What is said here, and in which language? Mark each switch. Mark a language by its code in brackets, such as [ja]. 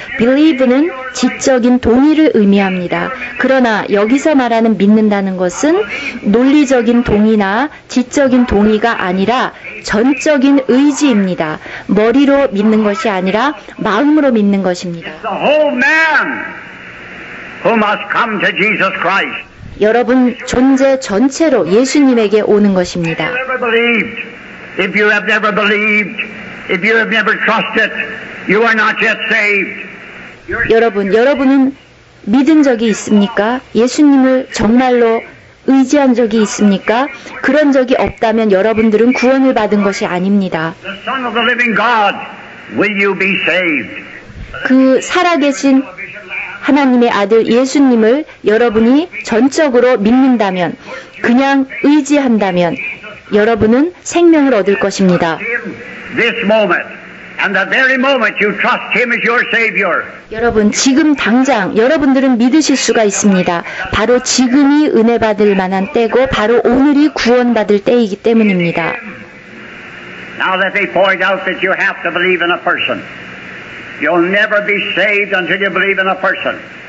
[ko] believe는 지적인 동의를 의미합니다. 그러나 여기서 말하는 믿는다는 것은 논리적인 동의나 지적인 동의가 아니라 전적인 의지입니다. 머리로 믿는 것이 아니라 마음으로 믿는 것입니다. [en] The whole man who must come to Jesus Christ. [ko] 여러분 존재 전체로 예수님에게 오는 것입니다. [en] If you have never believed, if you have never trusted, you are not yet saved. [ko] 여러분은 믿은 적이 있습니까? 예수님을 정말로 의지한 적이 있습니까? 그런 적이 없다면 여러분들은 구원을 받은 것이 아닙니다. [en] The Son of the living God, will you be saved? [ko] 그 살아계신 하나님의 아들 예수님을 여러분이 전적으로 믿는다면, 그냥 의지한다면 여러분은 생명을 얻을 것입니다. [en] This moment, and the very moment you trust Him as your Savior. [ko] 여러분, 지금 당장 여러분들은 믿으실 수가 있습니다. 바로 지금이 은혜 받을 만한 때고 바로 오늘이 구원받을 때이기 때문입니다. [en] Now that they point out that you have to believe in a person. You'll never be saved until you believe in a person.